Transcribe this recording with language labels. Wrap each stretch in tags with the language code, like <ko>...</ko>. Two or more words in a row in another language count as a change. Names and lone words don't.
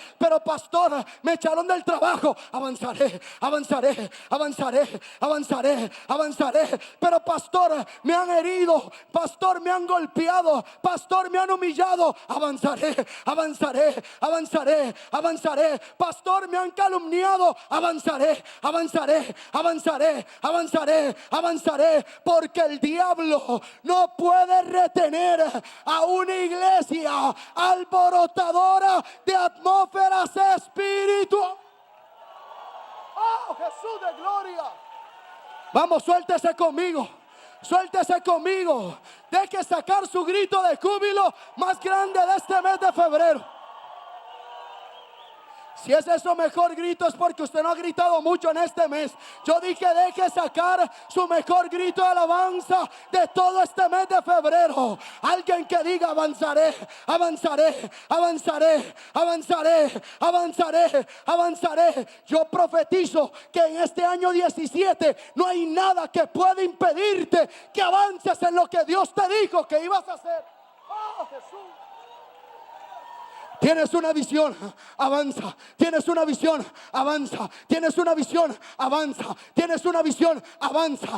<es>Pero pastor, me echaron del trabajo. Avanzaré, avanzaré, avanzaré, avanzaré, avanzaré. Pero pastor, me han herido, pastor, me han golpeado, pastor, me han humillado. Avanzaré, avanzaré, avanzaré, avanzaré. Pastor, me han calumniado. Avanzaré, avanzaré, avanzaré, avanzaré, avanzaré. Porque el diablo no puede retener a una iglesia alborotadora de atmósferas espirituales. Oh, Jesús de gloria. Vamos, suéltese conmigo. Suéltese conmigo. Deje sacar su grito de júbilo más grande de este mes de febrero. Si es eso mejor grito, es porque usted no ha gritado mucho en este mes. Yo dije: deje sacar su mejor grito de alabanza de todo este mes de febrero. Alguien que diga: avanzaré, avanzaré, avanzaré, avanzaré, avanzaré, avanzaré. Yo profetizo que en este año 17 no hay nada que pueda impedirte que avances en lo que Dios te dijo que ibas a hacer. Oh, Jesús. Tienes una visión, avanza. Tienes una visión, avanza. Tienes una visión, avanza. Tienes una visión, avanza.</es>